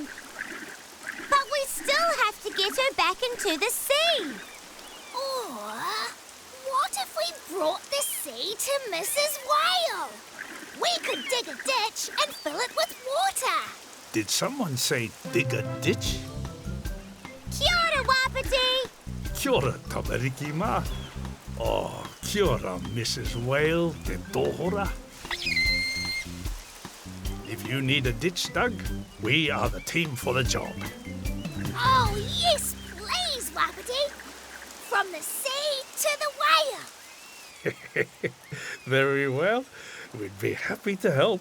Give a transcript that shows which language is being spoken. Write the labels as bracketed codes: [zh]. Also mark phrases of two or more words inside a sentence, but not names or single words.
[en] But we still have to get her back into the sea. Or what if we brought the sea to Mrs. Whale? We could dig a ditch and fill it with water. Did someone say dig a ditch? [mi] Kia ora, Wapiti! Kia ora, tamariki ma. Oh, kia ora, Mrs. Whale, te tohora. [en] If you need a ditch dug, we are the team for the job. Oh, yes, please, Wapiti. From the sea to the whale. Very well. We'd be happy to help.